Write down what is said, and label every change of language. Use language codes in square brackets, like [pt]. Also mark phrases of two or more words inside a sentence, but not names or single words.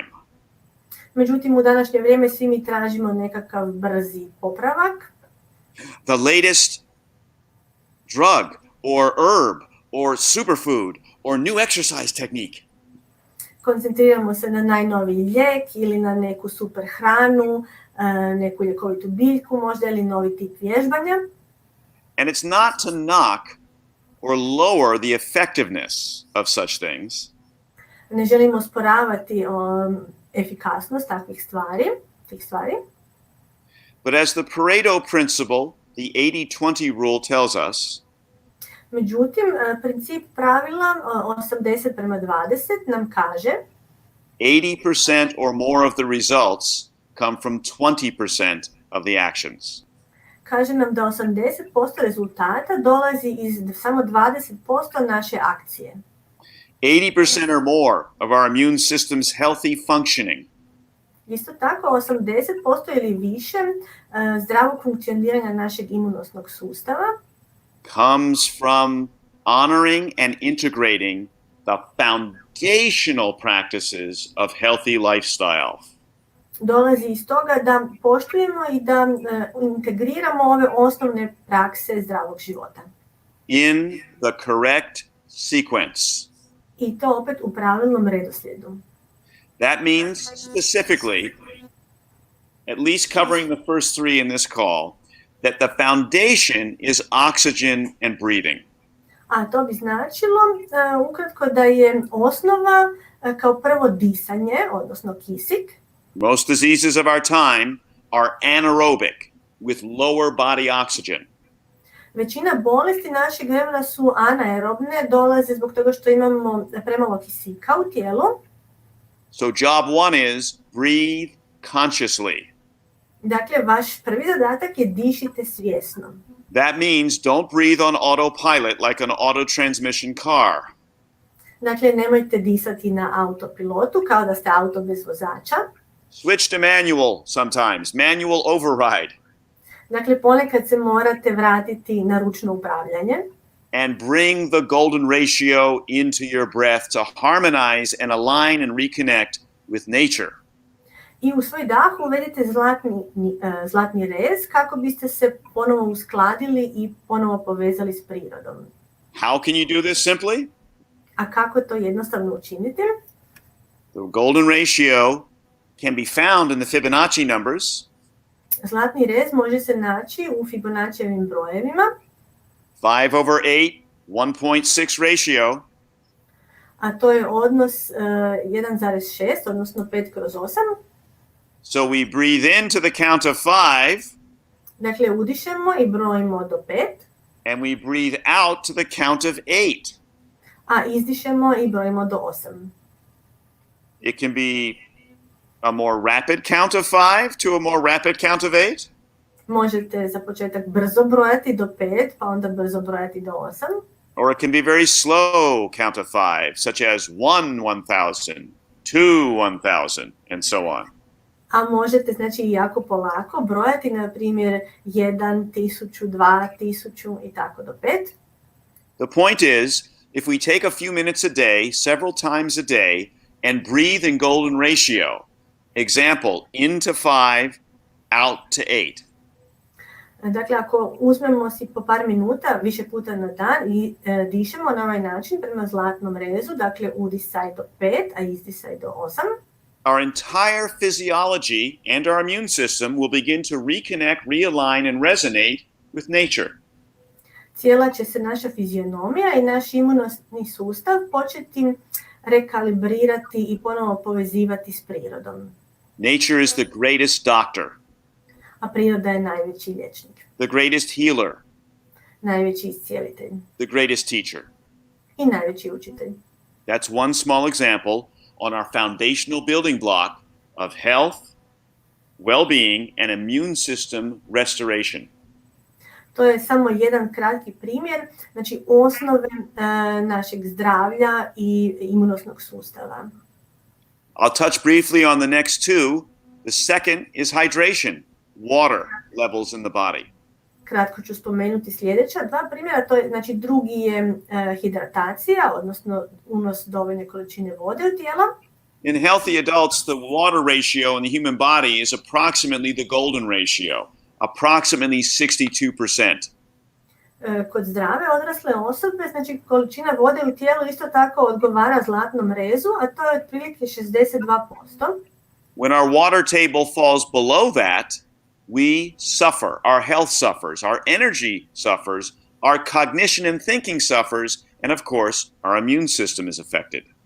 [hr] Međutim, u današnje vrijeme svi mi tražimo nekakav brzi popravak, [en] The latest drug or herb or superfood or new exercise technique. [hr] koncentriramo se na najnoviji lijek ili na neku super hranu, neku ljekovitu biljku možda ili novi tip vježbanja. [en] And it's not to knock or lower the effectiveness of such things, [hr] Ne želimo osporavati efikasnost takvih stvari, [en] but as the Pareto principle, the 80-20 rule tells us, [hr] međutim, princip pravila 80:20 nam kaže [en] 80% or more of the results come from 20% of the actions. [hr] kaže nam da 80% rezultata dolazi iz samo 20% naše akcije. [en] 80% or more of our immune system's healthy functioning [hr] Isto tako, 80% ili više zdravog funkcioniranja našeg imunosnog sustava [en] comes from honoring and integrating the foundational practices of healthy lifestyle. [hr] dolazi iz toga da poštujemo i da integriramo ove osnovne prakse zdravog života. [en] In the correct sequence. [hr] I to opet u pravilnom redoslijedu. [en] That means specifically, at least covering the first three in this call, that the foundation is oxygen and breathing. [hr] A to bi značilo ukratko da je osnova kao prvo disanje, odnosno kisik. [en] Most diseases of our time are anaerobic with lower body oxygen. [hr] Većina bolesti našeg vremena su anaerobne, dolaze zbog toga što imamo premalo kisika u tijelu. [en] So job one is breathe consciously. [hr] Dakle, vaš prvi zadatak je dišite svjesno. [en] That means don't breathe on autopilot like an auto transmission car. [hr] Dakle, nemojte disati na autopilotu kao da ste auto bez vozača. [en] Switch to manual sometimes, manual override. [hr] Dakle, ponekad se morate vratiti na ručno upravljanje. [en] And bring the golden ratio into your breath to harmonize and align and reconnect with nature. [hr] I u svoj dah uvedite zlatni rez kako biste se ponovo uskladili i ponovo povezali s prirodom. [en] How can you do this simply? [hr] A kako to jednostavno učiniti? [en] The golden ratio can be found in the Fibonacci numbers. [hr] Zlatni rez može se naći u Fibonaccijevim brojevima. [en] 5/8, 1.6 ratio. [hr] A to je odnos 1,6, odnosno 5/8. [en] So we breathe into the count of 5. [hr] Dakle, udišemo i brojimo do 5. [en] And we breathe out to the count of 8. [hr] A izdišemo i brojimo do 8. [en] It can be a more rapid count of 5 to a more rapid count of 8. [hr] Možete za početak brzo brojati do 5, pa onda brzo brojati do 8. [en] Or it can be very slow count of 5, such as 1, 1,000, 2, 1,000, and so on. [hr] A možete, znači, jako polako brojati, na primjer, 1, 1000, 2000 i tako do 5. [en] The point is, if we take a few minutes a day, several times a day, and breathe in golden ratio, Example, in to 5, out to 8. [hr] Dakle, ako uzmemo si po par minuta više puta na dan i dišemo na ovaj način prema zlatnom rezu, dakle udisaj do 5, a izdisaj do 8, [en] our entire physiology and our immune system will begin to reconnect, realign, and resonate with nature. [hr] Cijela će se naša fizionomija i naš imunosni sustav početi rekalibrirati i ponovo povezivati s prirodom. [en] Nature is the greatest doctor, [hr] A priroda je najveći liječnik, [en] the greatest healer, [hr] najveći iscijelitelj [en] the greatest teacher. [hr] i najveći učitelj. [en] That's one small example on our foundational building block of health, well-being, and immune system restoration. [hr] To je samo jedan kratki primjer, znači osnove našeg zdravlja i imunosnog sustava. [en] I'll touch briefly on the next two. The second is hydration, water levels in the body. [hr] Kratko ću spomenuti sljedeća dva primjera, to je, znači drugi je hidratacija, odnosno unos dovoljne količine vode u tijelo. [en] In healthy adults, the water ratio in the human body is approximately the golden ratio, approximately 62%. [hr] Kod zdrave odrasle osobe, znači količina vode u tijelu isto tako odgovara zlatnom rezu, a to je otprilike 62%. [en] When our water table falls below that, we suffer. Our health suffers, our energy suffers, our cognition and thinking suffers, and of course, our immune system is affected.